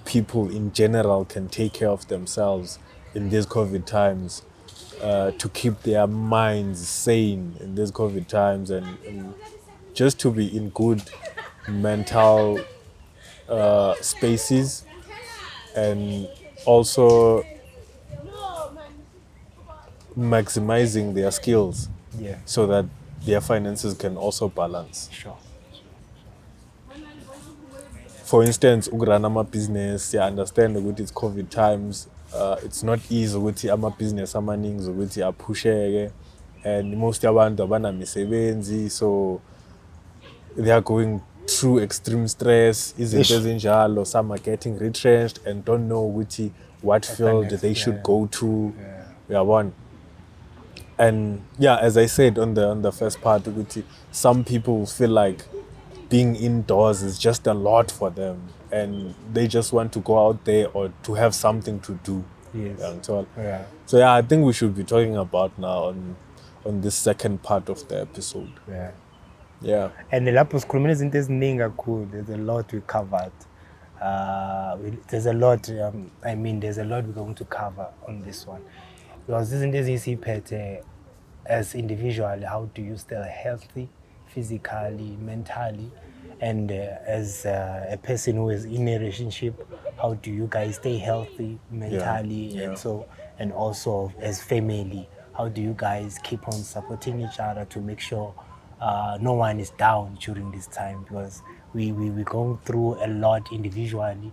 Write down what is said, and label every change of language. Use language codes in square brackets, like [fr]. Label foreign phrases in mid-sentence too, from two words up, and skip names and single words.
[en] people in general can take care of themselves in these COVID times, to keep their minds sane in these COVID times and just to be in good mental spaces, and also maximizing their skills so that their finances can also balance. Sure. For instance, [zu] ukurana ama-business, [en] I understand ukuthi it's COVID times. It's not easy [zu] ukuthi ama-business amaningi ukuthi aphusheke, [en] and most [zu] yabantu abanamisebenzi, [en] so they are going through extreme stress. [zu] Izinto ezinjalo, [en] some are getting retrenched and don't know ukuthi what field they should go to. And as I said on the first part, some people feel like being indoors is just a lot for them, and they just want to go out there or to have something to do. Yes. So I think we should be talking about now on this second part of the episode. Yeah. [zu] And lapho sikhulumela izinto eziningi kakhulu. [en] There's a lot we covered. There's a lot we're going to cover on this one. Because this is as individual, how do you stay healthy physically, mentally, and as a person who is in a relationship, how do you guys stay healthy mentally, and also as family, how do you guys keep on supporting each other to make sure no one is down during this time, because we're going through a lot individually.